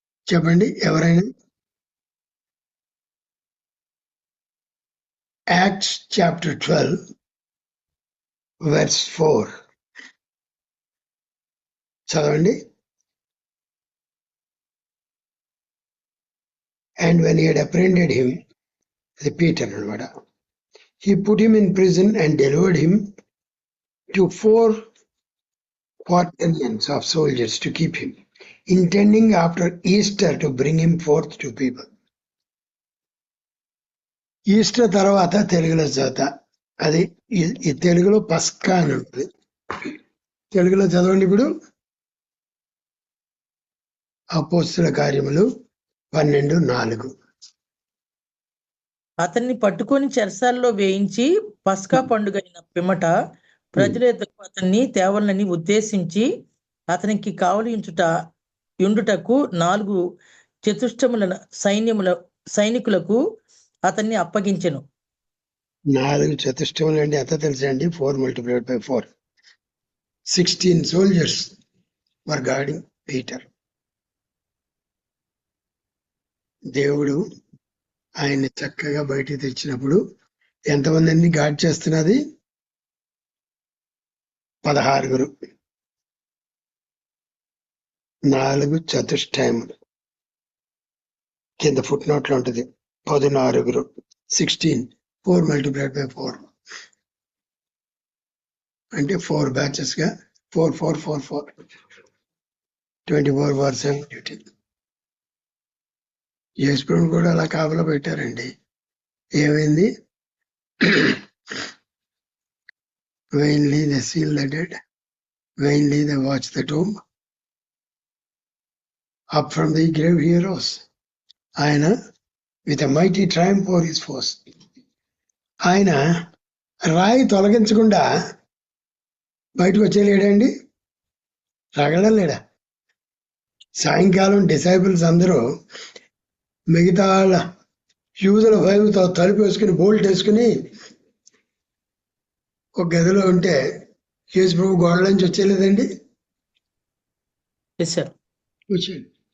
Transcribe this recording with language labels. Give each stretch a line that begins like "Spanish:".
Telugu: చెప్పండి ఎవరైనా. Acts chapter 12 verse 4 చదవండి.
English: And when he had apprehended him, the Peter
Telugu: అనమాట,
English: he put him in prison and delivered him to 4 quaternions of soldiers to keep him, intending after Easter to bring him forth to people.
Telugu: Easter తర్వాత తెలుగులో చదువుతా, అది ఈ తెలుగులో పస్కా అని ఉంటుంది. తెలుగులో చదవండి ఇప్పుడు. అపోస్తుల కార్యములు 12:4. అతన్ని పట్టుకొని చెరసాల్లో వేయించి పస్కా పండుగ అయిన పిమ్మట ప్రజల ఎదుకు అతన్ని తేవాలని ఉద్దేశించి అతనికి కావలి యుండుటకు 4 చతుష్టముల సైనికులకు అతన్ని అప్పగించెను. 4 చతుష్టములు అంటే ఎంత తెలుసండి?
English: 4 multiplied by 4. 16 soldiers were guarding Peter.
Telugu: దేవుడు ఆయన్ని చక్కగా బయటికి తెచ్చినప్పుడు ఎంతమందిని గార్డ్ చేస్తున్నది? 16. 4 చతుష్టయములు కింద ఫుట్ నోట్లో ఉంటుంది. 16. 16.
English: 4 multiplied by 4
Telugu: అంటే 4 బ్యాచెస్ గా 4 4 4 4
English: 24 hours
Telugu: డ్యూటీ. యేసుప్రభుని కూడా అలా కాపలా పెట్టారండి. ఏమైంది?
English: Vainly they seal the dead, vainly they watch the tomb. Up from the grave he rose.
Telugu: ఆయన
English: with a mighty triumph over his foes.
Telugu: ఆయన రాయి తొలగించకుండా బయటకు వచ్చేలేడండి, రగడం లేడా? సాయంకాలం డిసైపుల్స్ అందరూ మిగతా వాళ్ళ యూదుల భయంతో తలుపు వేసుకుని బోల్ట్ వేసుకుని ఒక గదిలో ఉంటే యేసు ప్రభు గోడల నుంచి వచ్చేలేదండి, వచ్చేది.